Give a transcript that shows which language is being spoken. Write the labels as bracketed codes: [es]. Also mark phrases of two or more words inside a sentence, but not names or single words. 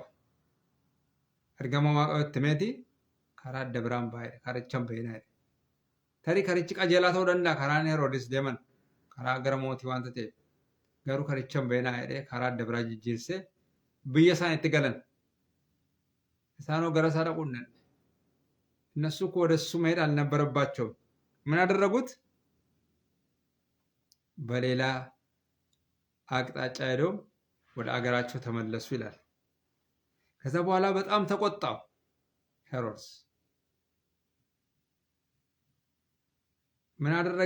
[om] Ergamaa waaqayyootti himeeti karaa adda biraan baay'ee karichaan baay'inaa tarii karichi qajeelaa ta'uu danda'a. Karaan Heroodis deeman karaa gara mootii waanta ta'eef garuu karichaan baay'inaa jedhee karaa adda biraa jijjiirsee biyya isaan itti galan isaanoo gara isaa dhaquu hin dandeenye. [am] እነሱ እኮ ወደ እሱ መሄድ አልነበረባቸውም። ምን አደረጉት? በሌላ አቅጣጫ ሄደው ወደ አገራቸው ተመለሱ ይላል። ከዛ በኋላ በጣም ተቆጣው ሄሮድስ። ምን አደረገ?